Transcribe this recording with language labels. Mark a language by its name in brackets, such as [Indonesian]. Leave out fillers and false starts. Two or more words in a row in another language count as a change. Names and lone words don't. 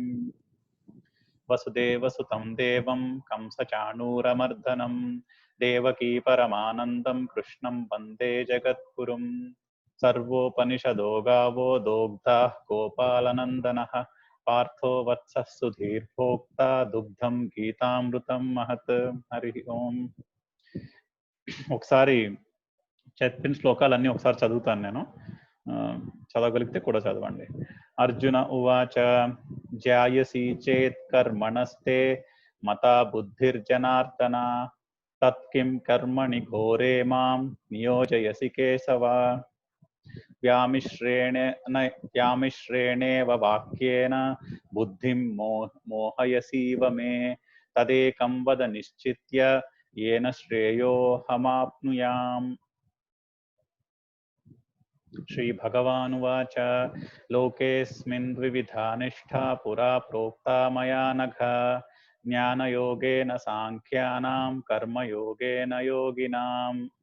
[Sanskrit] वसुदेवसुतं देवं कंसचाणूरमर्दनं देवकी परमानन्दं कृष्णं वन्दे जगद्गुरुं। सर्वोपनिषदो गावो दोग्धाः गोपालनन्दनः पार्थो वत्सः सुधीर्भोक्ता दुग्धं गीतामृतं महत्। हरि ओम। [Telugu] ఒకసారి చెప్పిన శ్లోకాలన్నీ ఒకసారి చదువుతాను నేను, చదవగలిగితే కూడా చదవండి. [Sanskrit] అర్జున ఉవాచ జ్యాయసి చేత్ కర్మణస్తే మతా బుద్ధిర్జనార్దన తత్కిం కర్మణి ఘోరే మాం నియోజయసి కేశవ. వ్యామిశ్రేణేవ వాక్యేన బుద్ధిం మోహయసీవ మే తదేకం వద నిశ్చిత్య येन श्रेयोऽहमाप्नुयाम्. श्री भगवानुवाच लोकेऽस्मिन् द्विविधा निष्ठा पुरा प्रोक्ता मया नघ ज्ञानयोगेन सांख्यानां कर्मयोगेन योगिनाम्।